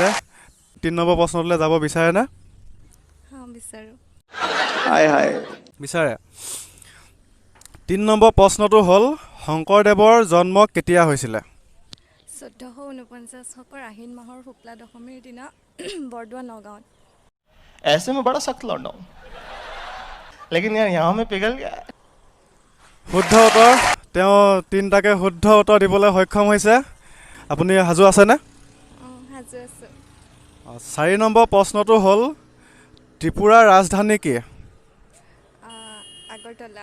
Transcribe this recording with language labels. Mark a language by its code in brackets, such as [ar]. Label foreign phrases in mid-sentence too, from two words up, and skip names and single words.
[as] 3 নম্বৰ প্ৰশ্নটোলৈ যাব বিচাৰেনে? বিচাৰোঁ [hi] हाय हाय [as] বিচাৰে। 3 নম্বৰ প্ৰশ্নটো হ'ল শংকৰদেৱৰ জন্ম কেতিয়া হৈছিলে? 1449 আহিন মাহৰ শুক্লা দশমীৰ দিনা বৰদোৱা নগাঁৱত। [hi] ऐसे में बड़ा सख्त लौंडा हूँ लेकिन यार यहाँ में पिघल गया। [as] শুদ্ধ উত্তৰ। তেওঁ 3টাকে শুদ্ধ উত্তৰ দিবলৈ সক্ষম হৈছে। আপুনি সাজু আছেনে? সাজু আছোঁ 4 নম্বৰ প্ৰশ্নটো হ'ল ত্ৰিপুৰাৰ ৰাজধানী কি? আগৰতলা